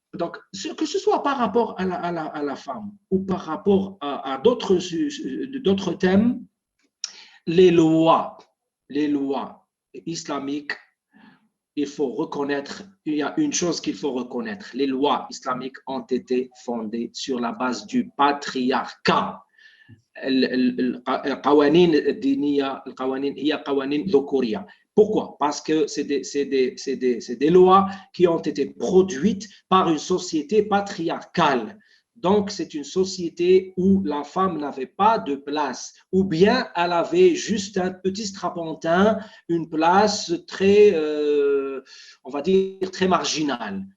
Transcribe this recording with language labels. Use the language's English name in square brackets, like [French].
[French] Donc, que ce soit par rapport à la femme ou par rapport à d'autres thèmes, les lois islamiques, il faut reconnaître, il y a une chose qu'il faut reconnaître, les lois islamiques ont été fondées sur la base du patriarcat. [Arabic] القوانين الدينية القوانين هي قوانين ذكورية. [French] Pourquoi? Parce que c'est des lois qui ont été produites par une société patriarcale. Donc, c'est une société où la femme n'avait pas de place, ou bien elle avait juste un petit strapontin, une place très, on va dire, très marginale.